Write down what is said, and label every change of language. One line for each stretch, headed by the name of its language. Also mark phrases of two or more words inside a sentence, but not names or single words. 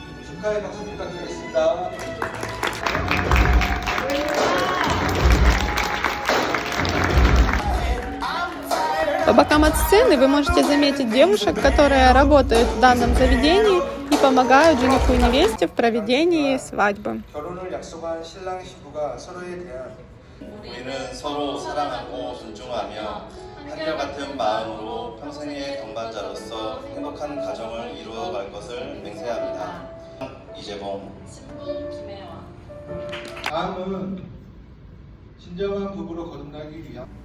Russian: По бокам от сцены вы можете заметить девушек, которые работают в данном заведении и помогают жениху и невесте в проведении свадьбы.
Korean: 한결같은 마음으로 평생의 동반자로서 행복한 가정을 이루어갈 것을 맹세합니다. 이재봉. 다음은 진정한 부부로 거듭나기 위한